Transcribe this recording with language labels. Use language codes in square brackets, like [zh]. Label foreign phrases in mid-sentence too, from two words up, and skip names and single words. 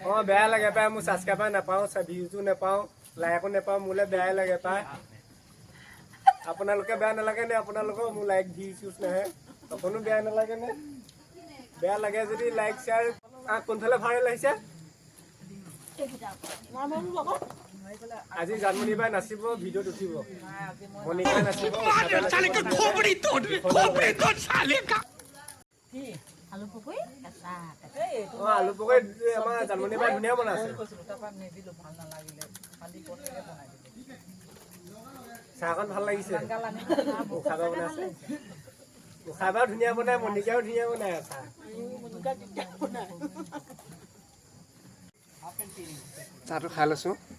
[as] অঁ বেয়া লাগে পাই মোৰ ছাবস্ক্ৰাইবাৰ নাপাওঁ ভিউজো নাপাওঁ লাইকো নাপাওঁ মোলৈ বেয়াই লাগে পাই আপোনালোকে বেয়া নালাগে নে আপোনালোকৰ মোৰ [en] like views [as] নাহে অকণো বেয়া নালাগে নে বেয়া লাগে যদি [en] like share [as] কোনফালে ভাইৰেল আহিছে আজি জানমণি বাই নাচিব ভিডিঅ'ত উঠিব মণিকাই নাচিব [hi] साले का खोपड़ी तोड़ साले का [as] আলু পকৰি অঁ আলু পকৰি আমাৰ জানমণি বাই ধুনীয়া বনাইছে তাৰপৰা নিদিলোঁ ভাল নালাগিলে খালি পনীৰে বনাই দিলোঁ চাহকণ ভাল লাগিছে উষাবা বনাইছে উষাবাও ধুনীয়া বনাই মণিকাও ধুনীয়া বনাই চাহ চাহটো খাই লৈছোঁ।